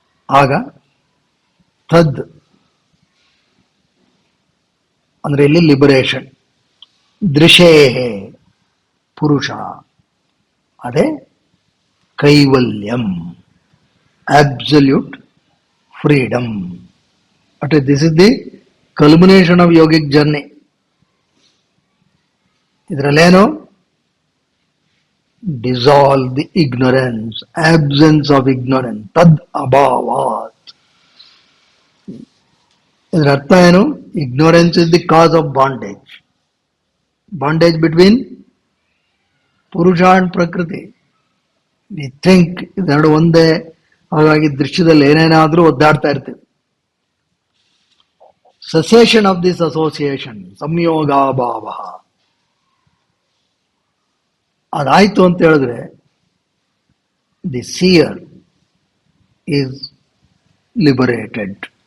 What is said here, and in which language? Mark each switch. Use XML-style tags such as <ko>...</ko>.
<kn>ಆಗ ತದ್ ಅಂದ್ರೆ ಇಲ್ಲಿ ಲಿಬರೇಷನ್. ದೃಶೇಹೇ ಪುರುಷ, ಅದೇ ಕೈವಲ್ಯಂ,</kn> <en>absolute freedom. This is the culmination of yogic journey.</en> <kn>ಇದರಲ್ಲೇನು?</kn> <en>dissolve the ignorance, absence of ignorance,</en> <sa>tad abhavat.</sa> <kn>ಇದರ ಅರ್ಥ ಏನು?</kn> <en>ignorance is the cause of bondage. Bondage between purusha and prakriti. We think</en> <kn>ಇದೆರಡು ಒಂದೇ, ಹಾಗಾಗಿ ದೃಶ್ಯದಲ್ಲಿ ಏನೇನಾದ್ರೂ ಒದ್ದಾಡ್ತಾ ಇರ್ತೀವಿ.</kn> <en>cessation of this association,</en> <kn>ಸಂಯೋಗಾಭಾವ, ಅದಾಯ್ತು ಅಂತ ಹೇಳಿದ್ರೆ</kn> <en>The seer is liberated.</en>